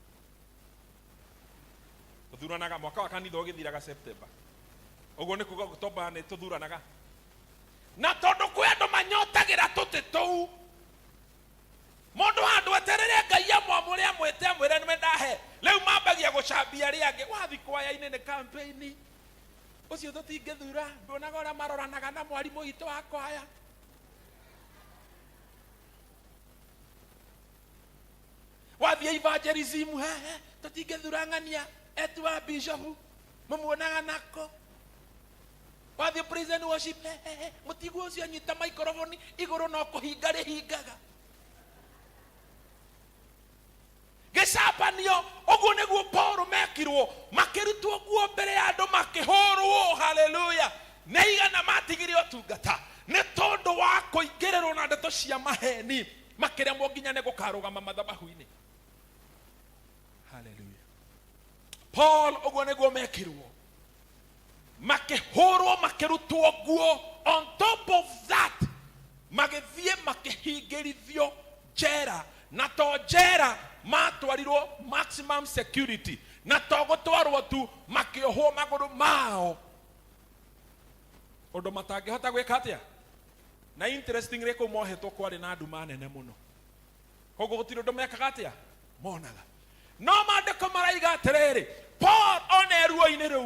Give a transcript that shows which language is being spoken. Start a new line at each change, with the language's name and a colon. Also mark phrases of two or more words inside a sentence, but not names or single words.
Kikuyu: tuthuranaga mwaka wa kanitha ugithiraga September uguo ni kuga October ni tuthuranaga na tondu kwi andu manyotagira tuti tuu mundu handu eterere ngai amwamure amwite amwire nime ndahe riu mambagia gucambia riange wathi kwaya-ini ni campaign ucio tutingithura ndonaga uria maroranaga na mwarimu witu wa kwaya wathi evangelism tutingithurangania etu wa bishop mumuonaga nako wathi
English: praise and worship
Kikuyu: mutigu ucio anyita microphone iguru no kuhinga rihingaga gĩcambanio ũguo nĩguo Paul mekirwo makĩrutwo guo mbere ya andũ makĩhũrwo haleluya nĩ igana matigire ũtungata nĩ tondũ wa kũingĩrĩrwo na ndeto cia maheni makĩremwo nginya nĩ gũkarũgama mathabahu-inĩ haleluya Paul ũguo nĩguo mekirwo makĩhũrwo makĩrutwo guo
English: on top of that
Kikuyu: magĩthiĩ makĩhingĩrithio njera na to njera matwarirwo
English: maximum security
Kikuyu: na to gũtwarwo tu makĩohwo magũrũ mao ũndũ matangĩhota gwĩka atĩa na interestingly kũu mohetwo kwarĩ na nduma nene mũno koguo gũtirĩ ũndũ mekaga atĩa monaga no maandĩko maraiga atĩrĩrĩ Paul ona ruo-inĩ rĩu